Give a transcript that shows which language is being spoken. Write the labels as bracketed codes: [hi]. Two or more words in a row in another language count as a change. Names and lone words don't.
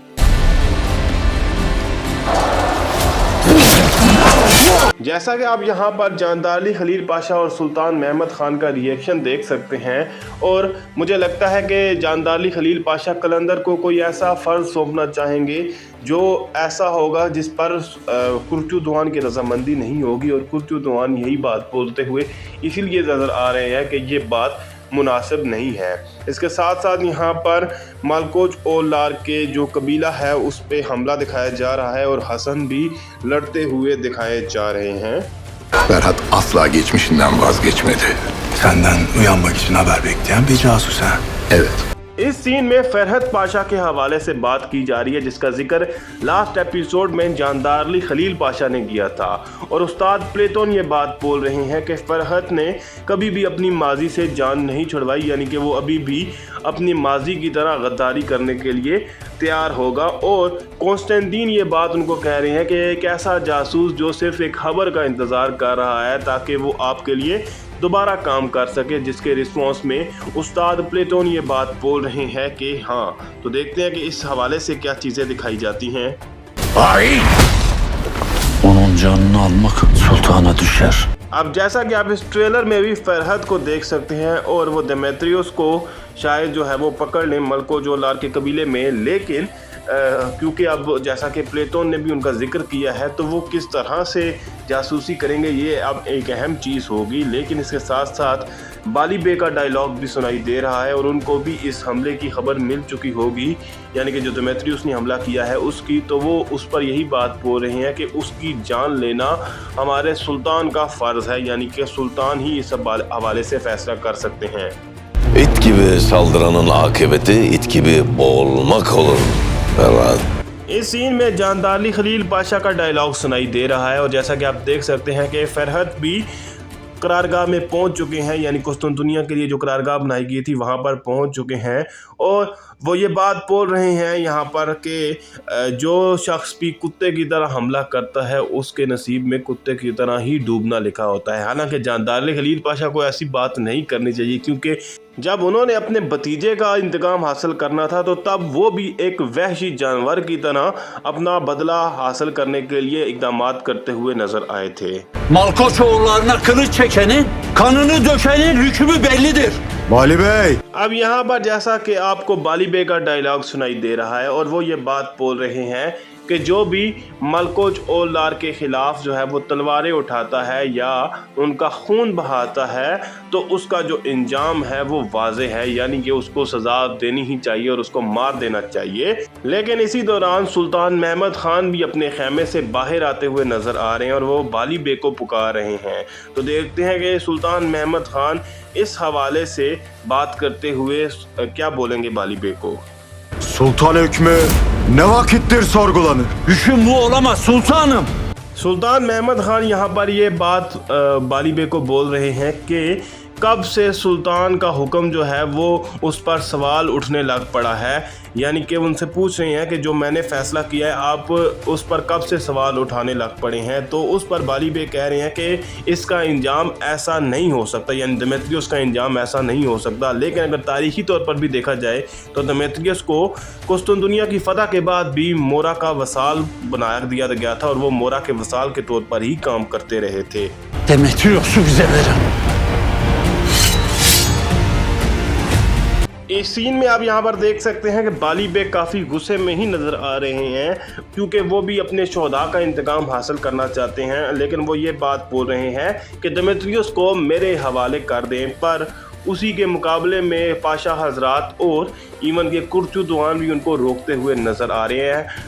[ur] جیسا کہ آپ یہاں پر جاندار علی خلیل پاشا اور سلطان محمد خان کا ری ایکشن دیکھ سکتے ہیں، اور مجھے لگتا ہے کہ جاندار علی خلیل پاشا قلندر کو کوئی ایسا فرض سونپنا چاہیں گے جو ایسا ہوگا جس پر قورچو دوعان کی رضامندی نہیں ہوگی، اور قورچو دوعان یہی بات بولتے ہوئے اسی لیے نظر آ رہے ہیں کہ یہ بات مناسب نہیں ہے. اس کے ساتھ ساتھ یہاں پر مالکوز اور لار کے جو قبیلہ ہے اس پہ حملہ دکھایا جا رہا ہے اور حسن بھی لڑتے ہوئے دکھائے جا رہے ہیں. [tr] Ferhat asla geçmişinden vazgeçmedi. Senden uyanmak için haber bekleyen bir casus ha? Evet. [ur] اس سین میں فرحت پاشا کے حوالے سے بات کی جا رہی ہے، جس کا ذکر لاسٹ ایپیسوڈ میں جاندار علی خلیل پاشا نے کیا تھا. اور استاد پلیٹون یہ بات بول رہے ہیں کہ فرحت نے کبھی بھی اپنی ماضی سے جان نہیں چھڑوائی، یعنی کہ وہ ابھی بھی اپنی ماضی کی طرح غداری کرنے کے لیے تیار ہوگا. اور کونسٹنٹین یہ بات ان کو کہہ رہے ہیں کہ ایک ایسا جاسوس جو صرف ایک خبر کا انتظار کر رہا ہے تاکہ وہ آپ کے لیے دوبارہ کام کر سکے، جس کے ریسپانس میں استاد پلیٹون یہ بات بول رہے ہیں کہ ہاں. تو دیکھتے ہیں کہ اس حوالے سے کیا چیزیں دکھائی جاتی ہیں. [tr] Onun canını almak sultana düşer. [ur] اب جیسا کہ آپ اس ٹریلر میں بھی فرحت کو دیکھ سکتے ہیں اور وہ دیمیتریس کو شاید جو ہے وہ پکڑ لیں ملکو جولار کے قبیلے میں، لیکن کیونکہ اب جیسا کہ پلیٹون نے بھی ان کا ذکر کیا ہے، تو وہ کس طرح سے جاسوسی کریں گے یہ اب ایک اہم چیز ہوگی. لیکن اس کے ساتھ ساتھ بالی بے کا ڈائیلاگ بھی سنائی دے رہا ہے اور ان کو بھی اس حملے کی خبر مل چکی ہوگی، یعنی کہ جو دیمیتریوس نے حملہ کیا ہے اس کی، تو وہ اس پر یہی بات بول رہے ہیں کہ اس کی جان لینا ہمارے سلطان کا فرض ہے، یعنی کہ سلطان ہی اس حوالے سے فیصلہ کر سکتے ہیں. [tr] İt gibi saldıranın akıbeti it gibi boğulmak olur Ferhat. [ur] اس سین میں جاندارلی خلیل پاشا کا ڈائیلاگ سنائی دے رہا ہے اور جیسا کہ آپ دیکھ سکتے ہیں کہ فرحت بھی قرارگاہ میں پہنچ چکے ہیں، یعنی قسطنطنیہ کے لیے جو قرارگاہ بنائی گئی تھی وہاں پر پہنچ چکے ہیں اور وہ یہ بات بول رہے ہیں یہاں پر کہ جو شخص بھی کتے کی طرح حملہ کرتا ہے اس کے نصیب میں کتے کی طرح ہی ڈوبنا لکھا ہوتا ہے. حالانکہ جاندار خلیل پاشا کو ایسی بات نہیں کرنی چاہیے، کیونکہ جب انہوں نے اپنے بھتیجے کا انتقام حاصل کرنا تھا تو تب وہ بھی ایک وحشی جانور کی طرح اپنا بدلہ حاصل کرنے کے لیے اقدامات کرتے ہوئے نظر آئے تھے. [tr] Malkoç oğullarına kılıç çekenin, kanını dökenin hükmü bellidir. Bali Bey! [ur] اب یہاں پر جیسا کہ آپ کو بالی بے کا ڈائیلاگ سنائی دے رہا ہے اور وہ یہ بات بول رہے ہیں کہ جو بھی ملکوچ اولار کے خلاف جو ہے وہ تلواریں اٹھاتا ہے یا ان کا خون بہاتا ہے تو اس کا جو انجام ہے وہ واضح ہے، یعنی کہ اس کو سزا دینی ہی چاہیے اور اس کو مار دینا چاہیے. لیکن اسی دوران سلطان محمد خان بھی اپنے خیمے سے باہر آتے ہوئے نظر آ رہے ہیں اور وہ بالی بے کو پکار رہے ہیں. تو دیکھتے ہیں کہ سلطان محمد خان اس حوالے سے بات کرتے ہوئے کیا بولیں گے بالی بے کو. [tr] Sultan hükmü ne vakittir sorgulanır? Hüküm bu olamaz sultanım. [ur] سلطان محمد خان یہاں پر یہ بات بالی بے کو بول رہے ہیں کہ کب سے سلطان کا حکم جو ہے وہ اس پر سوال اٹھنے لگ پڑا ہے، یعنی کہ ان سے پوچھ رہے ہیں کہ جو میں نے فیصلہ کیا ہے آپ اس پر کب سے سوال اٹھانے لگ پڑے ہیں. تو اس پر بالی بے کہہ رہے ہیں کہ اس کا انجام ایسا نہیں ہو سکتا، یعنی دیمیتریوس کا انجام ایسا نہیں ہو سکتا. لیکن اگر تاریخی طور پر بھی دیکھا جائے تو دیمیتریوس کو قسطنطنیہ کی فتح کے بعد بھی موریا کا واسال بنا دیا گیا تھا اور وہ موریا کے واسال کے طور پر ہی کام کرتے رہے تھے. [tr] Demetrius'u bize verin. [ur] اس سین میں آپ یہاں پر دیکھ سکتے ہیں کہ بالی بے کافی غصے میں ہی نظر آ رہے ہیں، کیونکہ وہ بھی اپنے شہدا کا انتقام حاصل کرنا چاہتے ہیں. لیکن وہ یہ بات بول رہے ہیں کہ دیمیتریوس کو میرے حوالے کر دیں، پر اسی کے مقابلے میں پاشا حضرات اور ایون کے قورچو دوعان بھی ان کو روکتے ہوئے نظر آ رہے ہیں.